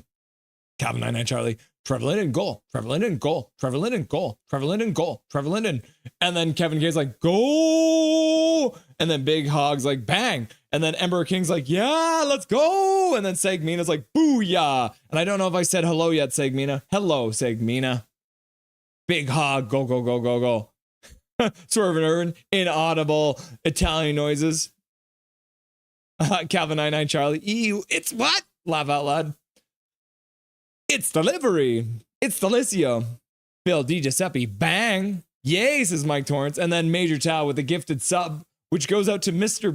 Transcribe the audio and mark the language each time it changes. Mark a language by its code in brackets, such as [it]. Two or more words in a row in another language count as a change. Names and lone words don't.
[en] Calvin 99 Charlie. Trevor Linden, goal. Trevor Linden, goal. Trevor Linden, goal. Trevor Linden, goal. Trevor Linden. And then Kevin K's like, goal. And then Big Hog's like, bang. And then Emperor King's like, yeah, let's go. And then Segmina's like, booyah. And I don't know if I said hello yet, Segmina. Hello, Segmina. Big Hog, go, go, go, go, go. Swervin' Irvin, inaudible Italian noises. Calvin 99 Charlie. Ew, it's what? Laugh out loud. It's delivery. It's Delicio. Phil DiGiuseppe. Bang. Yay, says Mike Torrance. And then Major Tao with a gifted sub, which goes out to Mr.